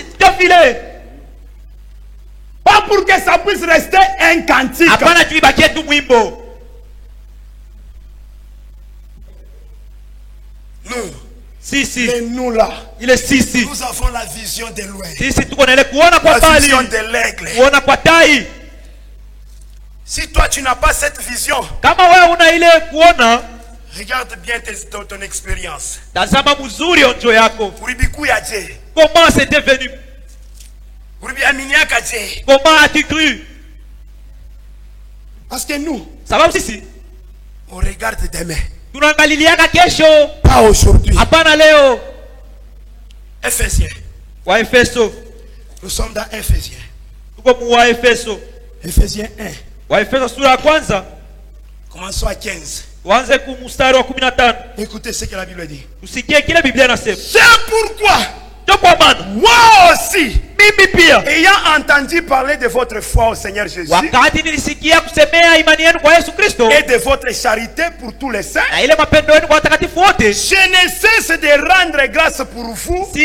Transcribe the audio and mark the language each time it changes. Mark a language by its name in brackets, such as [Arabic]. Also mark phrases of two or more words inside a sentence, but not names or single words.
[French] Pas pour que ça puisse rester un cantique. Nous, [Swahili] Sisi. [French] Mais nous là, il est sisi. Nous avons la vision de loin. [Swahili] Sisi tuko na ile kuona kwa [French] la [Swahili] mbali. [French] Vision de l'aigle. [Swahili] Kuona kwa tai. [French] Si toi tu n'as pas cette vision, [Swahili] kama wewe una ile kuona, [French] regarde bien ton expérience. [Swahili] Tazama mzuri onjo yako. [French] Comment c'est devenu? Comment as-tu cru? Parce que nous, [Swahili] sababu sisi [French] on regarde demain. [Swahili] Tunaangaliaka kesho. [French] Pas aujourd'hui. [Swahili] Hapana leo. [French] Ephésiens. [Swahili] Wa Efeso. [French] Nous sommes dans Ephésiens. [Swahili] Tuko mu wa Efeso. [French] Ephésiens 1. [Swahili] Wa Efeso sura ya kwanza. [French] Commençons à 15. [Swahili] Tuanze ku mstari wa 15. [French] Écoutez ce que la Bible dit. [Swahili] Usikie kile Biblia inasema. [French] C'est pourquoi moi aussi, ayant entendu parler de votre foi au Seigneur Jésus et de votre charité pour tous les saints, je ne cesse de rendre grâce pour vous,